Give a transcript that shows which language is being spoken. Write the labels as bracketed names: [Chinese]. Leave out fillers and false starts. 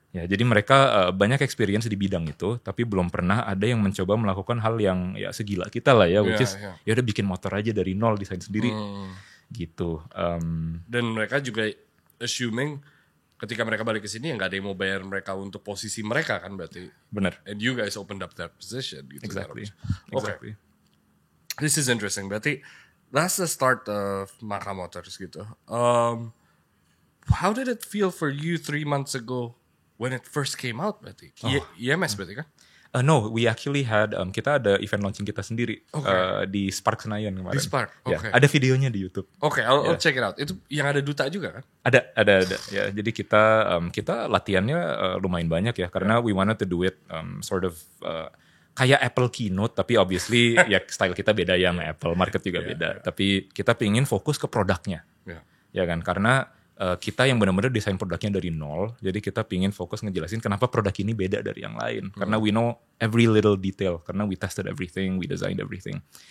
[Indonesian] Ya, jadi mereka banyak experience di bidang itu, tapi belum pernah ada yang mencoba melakukan hal yang ya segila kita lah ya, which is ya udah bikin motor aja dari nol, desain sendiri, gitu. Dan mereka juga assuming ketika mereka balik ke sini ya nggak ada yang mau bayar mereka untuk posisi mereka kan berarti. Bener. [English] And you guys opened up that position. [Indonesian] Gitu, [English] Exactly. Okay. Exactly. This is interesting. Berarti that's the start of Maka Motors gitu. How did it feel for you 3 months ago when it first came out berarti? [Indonesian] IMS berarti kan? [English] No, we actually had [Indonesian] kita ada event launching kita sendiri di Spark Senayan kemarin. Di Spark, Ya, [English] okay. [Indonesian] ada videonya di YouTube. [English] Okay, I'll check it out. [Indonesian] Itu yang ada duta juga kan? Ada. Ya, jadi kita latihannya lumayan banyak ya, karena [English] we wanted to do it sort of [Indonesian] kayak Apple keynote, tapi obviously ya style kita beda ya sama Apple, market juga beda. Tapi kita pingin fokus ke produknya, ya kan? Karena kita yang benar-benar desain produknya dari nol, jadi kita pingin fokus ngejelasin kenapa produk ini beda dari yang lain. [English] Karena we know every little detail, karena we tested everything, we designed everything.